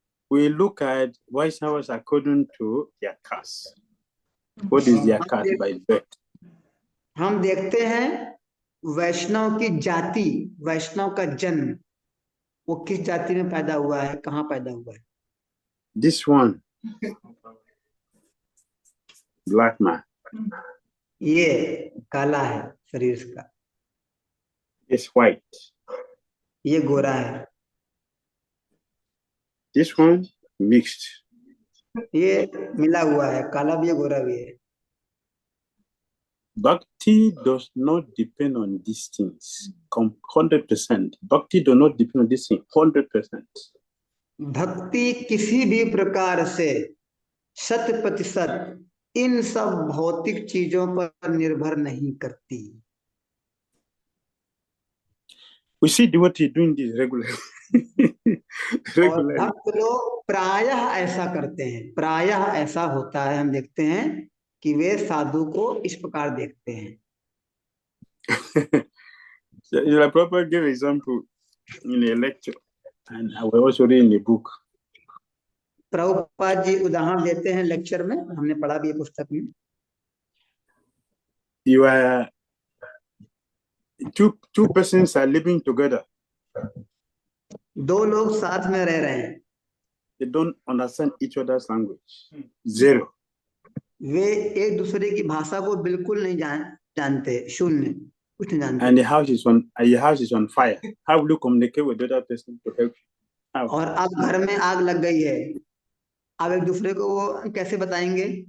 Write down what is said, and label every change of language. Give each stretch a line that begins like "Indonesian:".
English: We look at Vaishnavas according to their caste. What is their caste by birth?
Hindi: हम देखते हैं वैष्णव की जाति, वैष्णव का जन्म, वो किस जाति में पैदा हुआ है, कहाँ पैदा हुआ है।
English: This one, black man.
Hindi: ये काला है शरीर का,
English: It's white.
Hindi: ये गोरा है,
English: This one, mixed.
Hindi: ये मिला हुआ है, काला भी है गोरा भी है।
English: Bhakti does not depend on these things 100%. Bhakti does not depend on these things 100%.
Hindi: भक्ति किसी भी प्रकार से 100% इन सब भौतिक चीजों पर निर्भर नहीं करती।
English: We see devotee doing this regularly.
Hindi: और भक्त लोग प्रायः ऐसा करते हैं, प्रायः ऐसा होता है, हम देखते हैं कि वे साधु को इस प्रकार देखते हैं।
English: I probably give example in a lecture, and I will also read in the book.
Hindi: Prabhupada ji उदाहरण देते हैं लेक्चर में, हमने पढ़ा भी है पुस्तक में।
English: You are two persons are living together.
Hindi: 2 लोग साथ में रह रहे हैं,
English: They don't understand each other's language. 0.
Hindi: वे एक दूसरे की भाषा को बिल्कुल नहीं जानते, शून्य, कुछ नहीं जानते।
English: And your house is on fire. How will you communicate with the other person to help you? How?
Hindi: और अब घर में आग लग गई है, अब एक दूसरे को वो कैसे बताएंगे?